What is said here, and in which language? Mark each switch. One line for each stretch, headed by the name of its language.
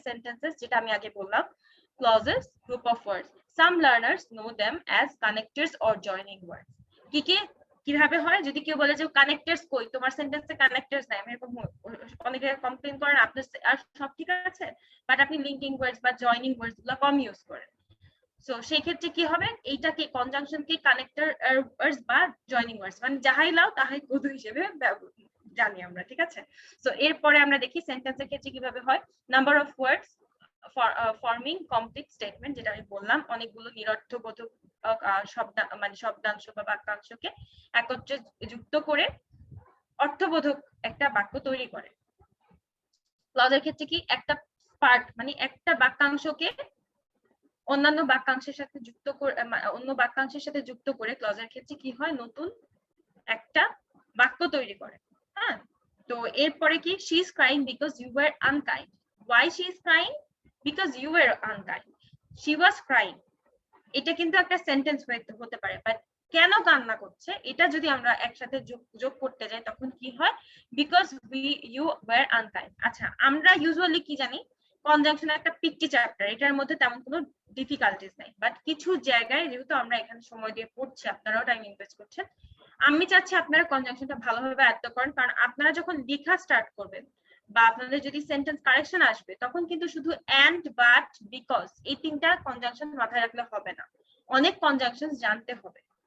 English: sentences,
Bangla: যেটা আমি আগে বললাম,
English: clauses, group of words. Some learners know them as connectors or joining words।
Bangla: কি কি কিভাবে হয়? যদি কেউ বলে যে কানেক্টরস কই, তোমার সেন্টেন্সে কানেক্টরস নাই, আমি এরকম অনেকে কমপ্লেইন করেন আপনার আর সব ঠিক আছে, বাট আপনি লিঙ্কিং ওয়ার্ডস বা জয়নিং ওয়ার্ডস গুলো কম ইউজ করেন। সো সেই ক্ষেত্রে কি হবে, এইটাকে কনজাংশনকে কানেক্টর ওয়ার্ডস বা জয়নিং ওয়ার্ডস মানে যাহাই লাও তাহাই কদু হিসেবে জানি আমরা, ঠিক আছে। সো এরপরে আমরা দেখি সেন্টেন্সের ক্ষেত্রে কিভাবে হয়। Number of words forming complete statement, যেটা আমি বললাম, অনেকগুলো নিরর্থবোধক শব্দ মানে শব্দাংশ বা বাক্যাংশকে একত্রে যুক্ত করে অর্থবোধক একটা বাক্য তৈরি করে। ক্লজের ক্ষেত্রে কি, একটা পার্ট মানে একটা বাক্যাংশকে অন্যান্য বাক্যাংশের সাথে যুক্ত করে, অন্য বাক্যাংশের সাথে যুক্ত করে ক্লজের ক্ষেত্রে কি হয়, নতুন একটা বাক্য তৈরি করে। হ্যাঁ, তো এরপরে কি,
English: she is crying because you were unkind। why she is crying? because you were unkind। she was crying,
Bangla: এটা কিন্তু একটা সেন্টেন্স হতে পারে, বাট কেন কান্না করছে এটা যদি আমরা একসাথে যোগ করতে যাই তখন কি হয়,
English: because you were unkind।
Bangla: আচ্ছা, আমরা ইউজুয়ালি কি জানি, কনজাংশন একটা পিকটি চ্যাপ্টার, এটার মধ্যে তেমন কোনো ডিফিকাল্টিস নাই, বাট কিছু জায়গায় যেহেতু আমরা এখানে সময় দিয়ে পড়ছি, আপনারাও টাইম ইনভেস্ট করছেন, আমি চাচ্ছি আপনারা কনজাংশনটা ভালোভাবে আয়ত্ত করেন, কারণ আপনারা যখন লেখা স্টার্ট করবেন বা আপনাদের যদি সেন্টেন্স কারেকশন আসবে তখন কিন্তু শুধু এন্ড, বাট, বিকজ এই তিনটা কনজাংশন মাথায় রাখলে হবে না, অনেক কনজাংশন জানতে হবে।